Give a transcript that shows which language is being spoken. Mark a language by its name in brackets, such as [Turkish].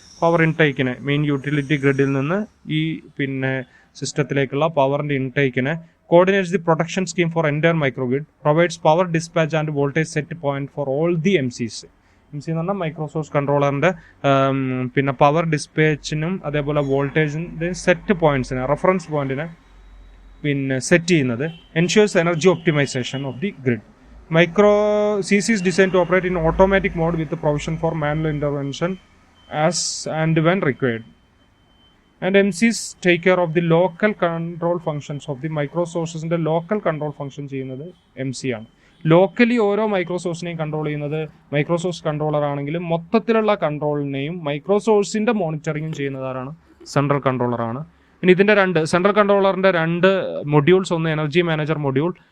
[Malayalam] Power ഇൻടേക്കിനെ main utility ഗ്രിഡിൽ നിന്ന് ഈ പിന്നെ സിസ്റ്റത്തിലേക്കുള്ള പവറിൻ്റെ ഇൻടേക്കിനെ [English] Coordinates the protection scheme for entire micro grid, provides power dispatch and voltage set point for all the MCs. [Malayalam] MC എന്ന് പറഞ്ഞാൽ micro source കൺട്രോളറിൻ്റെ പിന്നെ power ഡിസ്പാച്ചിനും അതേപോലെ വോൾട്ടേജിൻ്റെ set പോയിന്റ്സിനെ, reference പോയിന്റിനെ പിന്നെ സെറ്റ് ചെയ്യുന്നത്. [English] Ensures energy optimisation of the grid. Micro CC is designed to operate in automatic mode with the provision for manual intervention as and when required. And MCs take care of the local control functions of the micro sources. [Malayalam] ന്റെ local control function ചെയ്യുന്നത് MC ആണ്. Locally ഓരോ micro സോഴ്സിനെയും control ചെയ്യുന്നത് micro source controller ആണെങ്കിലും മൊത്തത്തിലുള്ള കൺട്രോളിനെയും micro സോഴ്സിൻ്റെ മോണിറ്ററിങ്ങും ചെയ്യുന്നത് ആരാണ്, central കൺട്രോളറാണ്. ഇനി ഇതിൻ്റെ സെൻട്രൽ കൺട്രോളറിൻ്റെ രണ്ട് മൊഡ്യൂൾസ്, ഒന്ന് എനർജി മാനേജർ മൊഡ്യൂൾ.